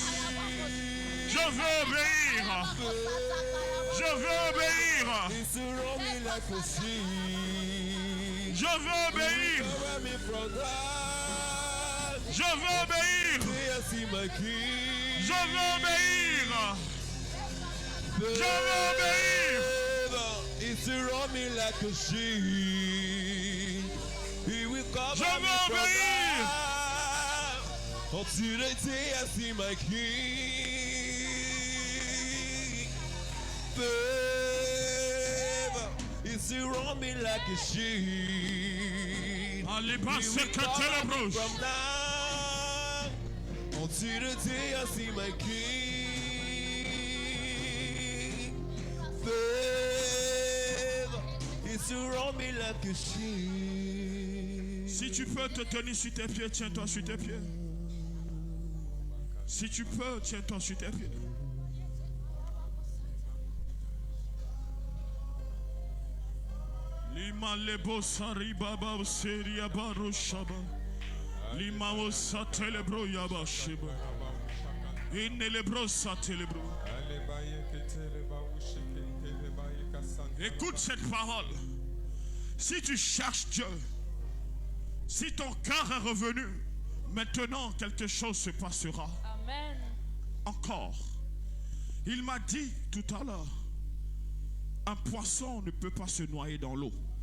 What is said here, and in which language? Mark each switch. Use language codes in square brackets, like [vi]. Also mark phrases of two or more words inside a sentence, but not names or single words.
[fr] Je veux obéir. Je veux obéir. Je veux obéir. Je veux obéir. Je veux obéir. Je veux obéir. [en] It's around me like a sheep. He will cover [fr] Je veux [en] me from [fr] obéir. [en] now. until the day I see my King. Favor is surround me like a shield. [fr] Allez, passe que ténébreuse. [en] From now until the day I see my King. Favor is surround me like a shield. [fr] Si tu peux te tenir sur tes pieds, tiens-toi sur tes pieds. Si tu peux, tiens-toi sur tes pieds. Lima lebo sari baba seria baro shaba. Lima o satelebro yaba sheba. Inelebro satelebro. Écoute cette parole. Si tu cherches Dieu, si ton cœur est revenu, maintenant quelque chose se passera. Amen. Encore. Il m'a dit tout à l'heure, un poisson ne peut pas se noyer dans l'eau.